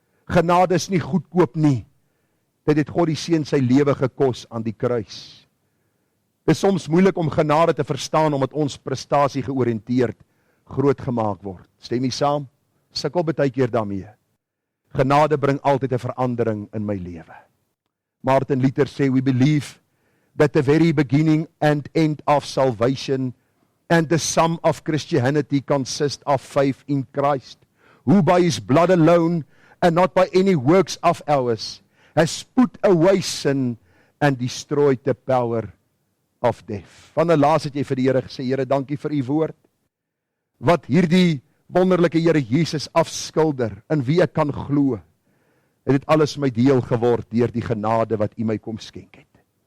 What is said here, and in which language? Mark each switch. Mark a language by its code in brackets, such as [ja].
[af] Genade is nie goedkoop nie. Dit het God die seun sy lewe gekos aan die kruis. Dit is soms moeilik om genade te verstaan, omdat ons prestasie georiënteerd groot gemaak word. Stem jy saam? Sukkel baie keer daarmee. Genade bring altyd 'n verandering in my lewe. Martin Luther sê, [en] we believe that the very beginning and end of salvation and the sum of Christianity consist of faith in Christ, who by his blood alone and not by any works of ours has put away sin and destroyed the power of death. [af] Van 'n laas het jy vir die Here gesê, Here, dankie vir u woord, wat hierdie wonderlike Here Jesus afskilder, in wie ek kan glo, het dit alles my deel geword deur die genade wat u my kom skenk het.